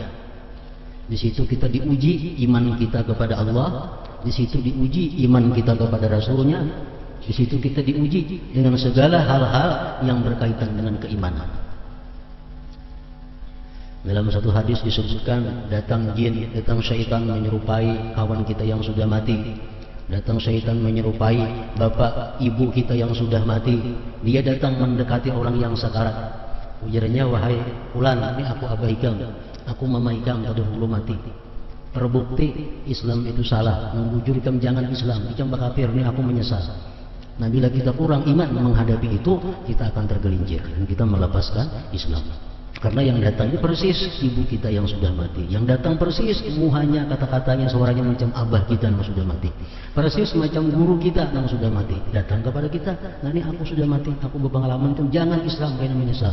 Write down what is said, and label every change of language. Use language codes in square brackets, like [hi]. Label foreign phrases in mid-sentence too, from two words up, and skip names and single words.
[id] Di situ kita diuji iman kita kepada Allah, di situ diuji iman kita kepada Rasulnya, di situ kita diuji dengan segala hal-hal yang berkaitan dengan keimanan. Dalam satu hadis disebutkan, datang jin, datang syaitan menyerupai kawan kita yang sudah mati. Datang syaitan menyerupai bapak ibu kita yang sudah mati. Dia datang mendekati orang yang sakarat. [bjn] Ujarnya, wahai fulan, ini aku abah ikam, aku mama ikam tadi dulu mati. Terbukti Islam itu salah, membujur ikam jangan Islam, ikam kafir, [id] ini aku menyesal. Nah, bila kita kurang iman menghadapi itu, kita akan tergelincir dan kita melepaskan Islam. Karena yang datang itu persis ibu kita yang sudah mati. Yang datang persis muhanya, kata-katanya, suaranya macam abah kita yang sudah mati. Persis macam guru kita yang sudah mati. Datang kepada kita, nah ini aku sudah mati, aku berpengalaman itu, jangan Islam, karena menyesal.